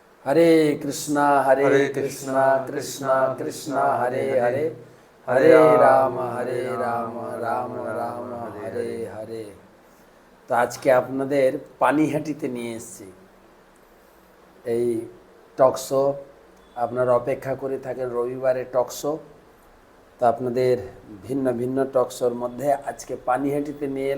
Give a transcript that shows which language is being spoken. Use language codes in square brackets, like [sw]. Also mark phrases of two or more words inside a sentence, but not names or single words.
[sa] हरे कृष्णा हरे कृष्णा कृष्णा कृष्णा कृष्णा कृष्णा कृष्णा हरे हरे हरे हरे हरे हरे राम राम हरे हरे राम राम রাম রাম রাম রাম হরে হরে হরে। হরে। [bn] তো আজকে আপনাদের পানিহাটিতে নিয়ে এসেছি এই টকশো। আপনারা অপেক্ষা করে থাকেন রবিবারে টকশো। তো আপনাদের ভিন্ন ভিন্ন টকশোর মধ্যে আজকে পানিহাটিতে নিয়ে এলাম।